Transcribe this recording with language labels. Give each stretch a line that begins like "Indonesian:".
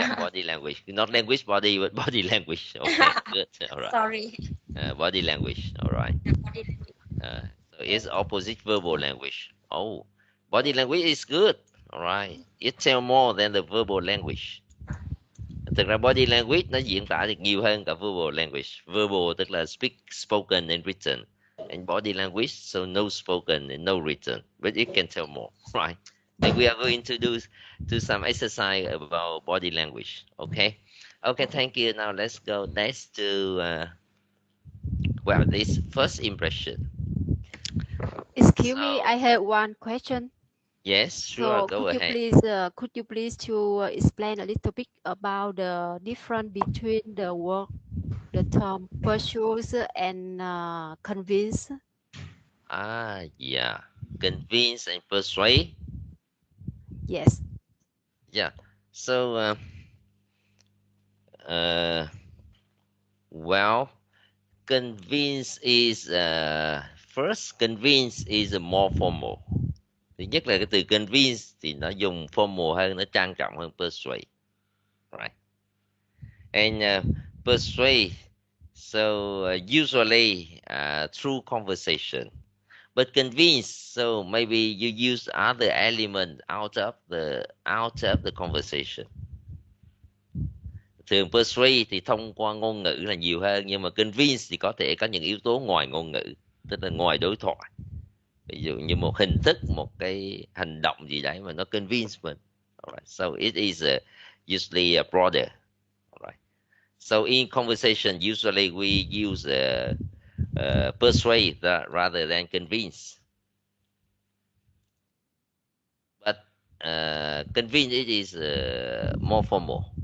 English: Yeah, body language. Not language body, but body language. Okay, good. All right. Sorry. Body language. All right. Body language. So it's opposite verbal language. Oh, body language is good. All right. It tell more than the verbal language.
Vietnamese: Thực ra body language nó diễn tả được nhiều hơn cả verbal language.
English: Verbal
Vietnamese: tức là
English: spoken and written. And body language, so no spoken and no written, but it can tell more, right? And we are going to do some exercise about body language. Okay, thank you. Now let's go next to this first impression. Excuse me, I have one question. Yes, sure, go ahead. Could you please to explain a little bit about the difference between the word, the term persuade and convince? Yeah, convince and persuade. Yes. Yeah. So well, convince is first. Convince is more formal.
Vietnamese: Thứ nhất là cái từ convince thì nó dùng formal hơn, nó trang trọng hơn persuade, right?
English: And persuade, so usually through conversation, but convince, so maybe you use other element out of the conversation.
Vietnamese: Thường persuade thì thông qua ngôn ngữ là nhiều hơn, nhưng mà convince thì có thể có những yếu tố ngoài ngôn ngữ, tức là ngoài đối thoại. ví dụ như một hình thức, một cái hành động gì đấy mà nó convince mình.
English: Alright. So it is usually broader. Alright. So in conversation, usually we use persuade rather than convince. But convince it is more formal.